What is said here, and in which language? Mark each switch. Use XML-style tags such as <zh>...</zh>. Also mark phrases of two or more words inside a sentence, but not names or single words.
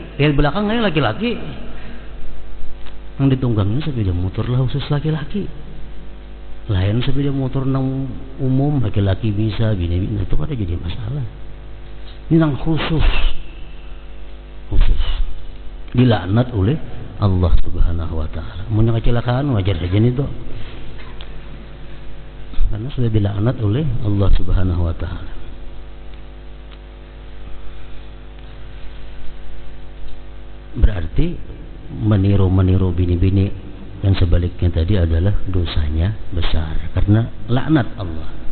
<bjn>Lihat belakangnya laki-laki, yang ditunggangnya sepeda motor lah khusus laki-laki. Lain sepeda motor nang umum laki-laki bisa, bini-bini itu kada jadi masalah. Ini nang khusus dilaknat oleh Allah</bjn> <ar>سبحانه وتعالى.</ar> <bjn>Mun kecelakaan wajar saja itu, karena sudah dilaknat oleh Allah</bjn> <ar>سبحانه وتعالى.</ar> <bjn>berarti meniru bini-bini yang sebaliknya tadi adalah dosanya besar karena laknat Allah.</bjn>